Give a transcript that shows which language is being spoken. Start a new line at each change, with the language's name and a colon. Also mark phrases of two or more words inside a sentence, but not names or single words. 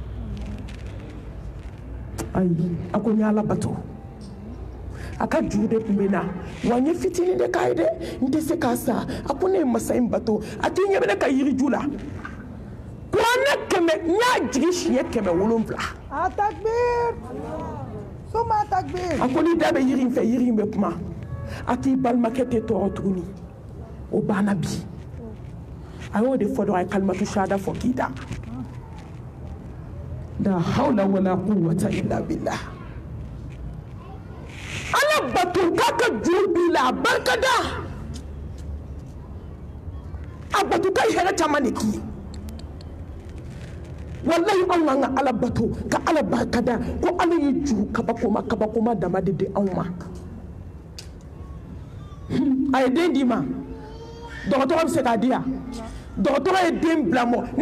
Bambara: ayi a ko n ye Ala bato a ka juru de tun bɛ na wa n ye fitinin de k'a ye dɛ n tɛ se k'a sa a ko ne ye masa in bato a t'i ɲɛ bɛ ne ka yiriju la kuranɛ 100 n y'a jigi siɲɛ 700 Atakbir! Suma Atakbir! a ko ni da bɛ yiri in fɛ yiri in bɛ kuma a k'i balimakɛ tɛ tɔɔrɔ tuguni o banna bi a y'o de fɔ dɔrɔn a ye
Arabic: كلمة الشهادة
Bambara: fɔ k'i da
Arabic: لا حول ولا قوة إلا بالله
Bambara: Ala bato k'a ka juru b'i la a barikada a bato k'a ye hɛrɛ caman de k'i ye wallahi anw k'an ka Ala bato ka Ala barikada ko Ala ye juru kabakoma dama de di anw ma a ye den d'i ma dɔgɔtɔrɔ bɛ se k'a di yan dɔgɔtɔrɔ ye den bila mɔ ni